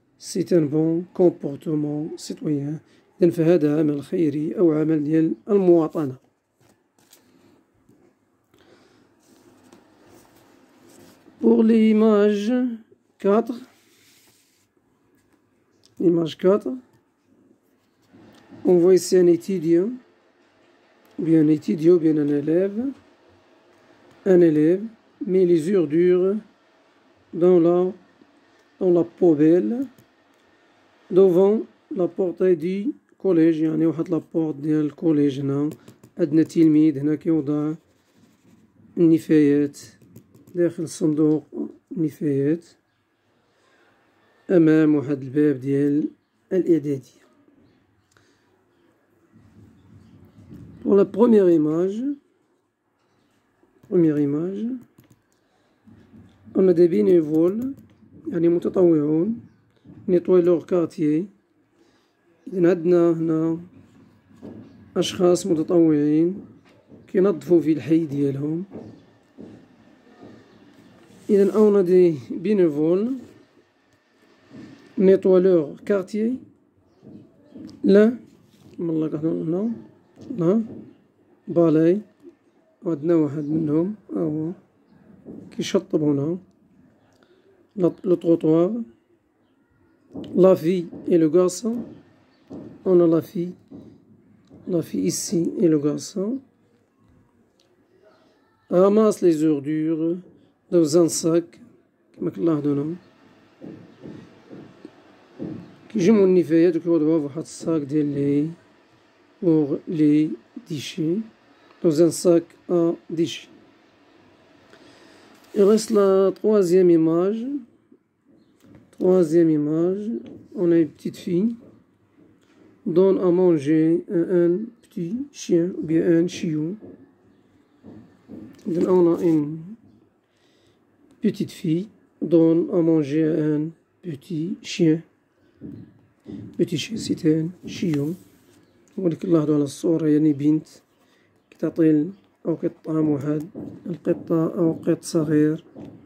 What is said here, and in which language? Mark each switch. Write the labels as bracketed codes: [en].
[fr] C'est un bon comportement citoyen. [ar] إذن فهذا عمل خيري أو عمل ديال المواطنة. [fr] Pour l'image 4. L'image 4. On voit ici un étudiant, bien un étudiant, bien un élève. Un élève met les ordures dans la poubelle devant la porte du collège. [ar] يعني واحد لابورت ديال الكوليج هنا. عندنا تلميذ هنا كيوضع النفايات داخل صندوق النفايات أمام واحد الباب ديال الإعدادية. [fr] Pour la première image, on a des bénévoles [ar] يعني متطوعون [fr] nettoient leur quartier. [ar] إذن عندنا هنا أشخاص متطوعين كينظفوا في الحي ديالهم. إذن [fr] on a des bénévoles nettoient leur quartier. [ar] لا كما الله كنحطو هنا لا بالاي وعندنا واحد منهم هو كيشطب هنا لو تروطوار. [fr] La fille et le garçon. On a la fille ici et le garçon. Ramasse les ordures dans un sac [ar] كما كنلاحظو هنا. كيجمعو النفايات وكيوضعوها في واحد الصاك ديال لي [fr] pour les déchets dans un sac à déchets. Il reste la troisième image. On a une petite fille donne à manger un petit chien ou bien un chiot. Donc on a une petite fille donne à manger un petit chien. Petit chien c'est un chiot. [ar] ولكن نلاحظو على الصورة يعني بنت كتعطي أو كتطعم واحد القطة أو قط صغير